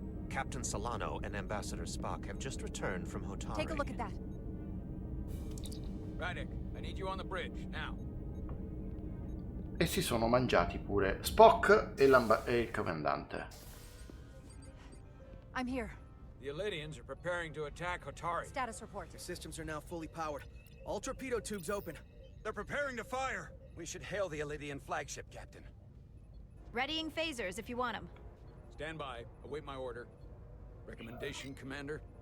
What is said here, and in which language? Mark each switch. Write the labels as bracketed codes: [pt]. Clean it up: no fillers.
[en] Captain Solano and Ambassador Spock have just returned from Hotari. Take a look at that. Rydick, I need you on the bridge, now. [it] E si sono mangiati pure Spock e il comandante. [en] I'm here. The Elydians are preparing to attack Hotari. Status report. The systems are now fully powered. All torpedo tubes open. They're preparing to fire. We should hail the Elydian flagship, Captain. Readying phasers if you want them. Stand by. Await my order. Recommendation, Commander?